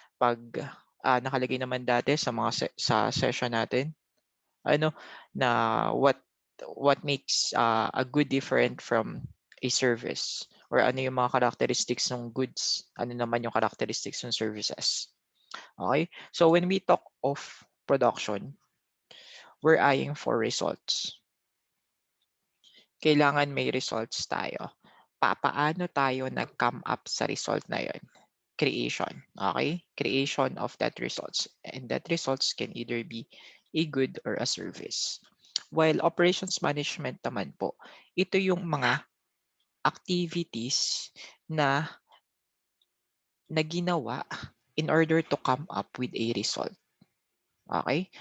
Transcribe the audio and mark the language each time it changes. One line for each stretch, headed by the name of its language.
Filipino: Pag nakalagay naman dati sa mga sa session natin, ano na
English: what makes a good different from a service,
Filipino: or ano yung mga characteristics ng goods, ano naman yung characteristics ng services.
English: Okay, so when we talk of production, we're eyeing for results.
Filipino: Kailangan may results tayo. Paano tayo nag-come up sa result na yun?
English: Creation. Okay, creation of that results, and that results can either be a good or a service.
Filipino: While operations management naman po, ito yung mga activities na ginawa
English: in order to come up with a result.
Filipino: Okay?